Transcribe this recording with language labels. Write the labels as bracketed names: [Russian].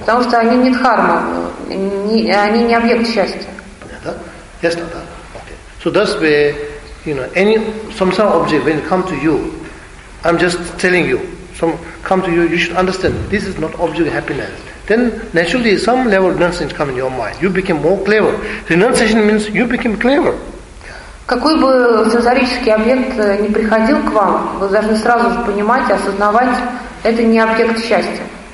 [Russian] Потому что они не дхарма, они не объект счастья. [English] Yes, not that. Okay. So that's where, you know, any samsara object, when it comes to you, I'm just telling you, some come to you, you should understand, this is not object happiness. Then naturally some level of renunciation comes in your mind. You become more clever. Renunciation means you become clever. [Russian] Какой бы сенсорический объект ни приходил к вам, вы должны сразу же понимать и осознавать, это не объект счастья.